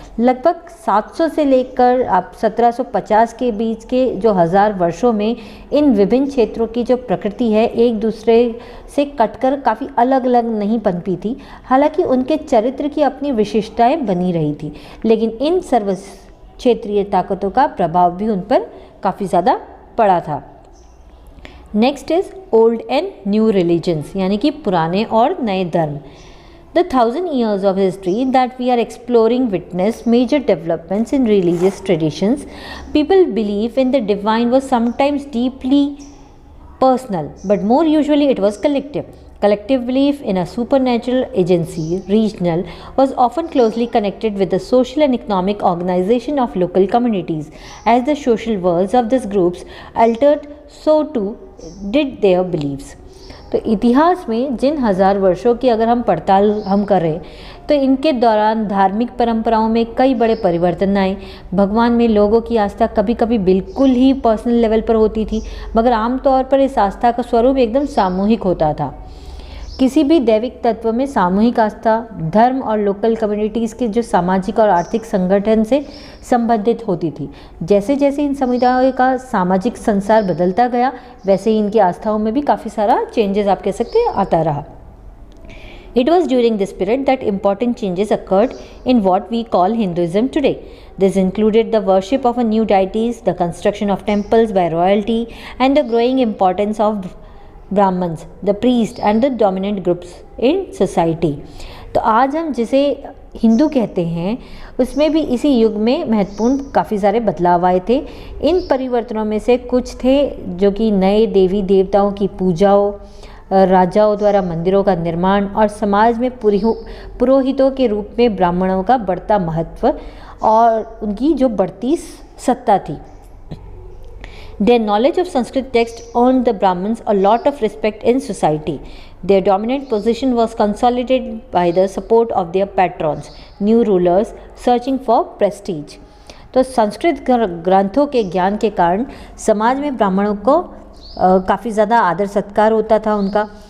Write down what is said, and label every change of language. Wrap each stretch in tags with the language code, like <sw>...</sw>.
<hi>लगभग 700 से लेकर आप 1750 के बीच के जो 1000 वर्षों में इन विभिन्न क्षेत्रों की जो प्रकृति है एक दूसरे से कटकर काफ़ी अलग अलग नहीं पनपी थी। हालांकि उनके चरित्र की अपनी विशिष्टताएं बनी रही थी, लेकिन इन सर्व क्षेत्रीय ताकतों का प्रभाव भी उन पर काफ़ी ज़्यादा पड़ा था।</hi> <en>next is old and new religions,</en> <hi>यानी कि पुराने और नए धर्म।</hi> <en>The 1000 years of history that we are exploring witnessed major developments in religious traditions. People belief in the divine was sometimes deeply personal, but more usually it was collective. Collective belief in a supernatural agency, regional, was often closely connected with the social and economic organization of local communities. As the social worlds of these groups altered, so too did their beliefs.</en> <hi>तो इतिहास में जिन 1000 वर्षों की अगर हम पड़ताल करें तो इनके दौरान धार्मिक परंपराओं में कई बड़े परिवर्तन आए। भगवान में लोगों की आस्था कभी कभी बिल्कुल ही</hi> <en>personal level</en> <hi>पर होती थी, मगर आमतौर पर इस आस्था का स्वरूप एकदम सामूहिक होता था। किसी भी दैविक तत्व में सामूहिक आस्था धर्म और</hi> <en>local communities</en> <hi>के जो सामाजिक और आर्थिक संगठन से संबंधित होती थी। जैसे जैसे इन समुदायों का सामाजिक संसार बदलता गया, वैसे ही इनकी आस्थाओं में भी काफ़ी सारा चेंजेस आप कह सकते हैं आता रहा।</hi> <en>It was during this period that important changes occurred in what we call Hinduism today. This included the worship of a new deities, the construction of temples by royalty, and the growing importance of Brahmins, the priest and the dominant groups in society.</en> <hi>तो आज हम जिसे हिंदू कहते हैं उसमें भी इसी युग में महत्वपूर्ण काफ़ी सारे बदलाव आए थे। इन परिवर्तनों में से कुछ थे जो कि नए देवी देवताओं की पूजाओं, राजाओं द्वारा मंदिरों का निर्माण और समाज में पुरोहितों के रूप में ब्राह्मणों का बढ़ता महत्व और उनकी जो बढ़ती सत्ता थी।</hi> <en>Their knowledge of Sanskrit text earned the Brahmins a lot of respect in society. Their dominant position was consolidated by the support of their patrons, new rulers searching for prestige.</en> <hi>तो संस्कृत ग्रंथों के ज्ञान के कारण समाज में ब्राह्मणों को काफ़ी ज़्यादा आदर सत्कार होता था उनका।</hi>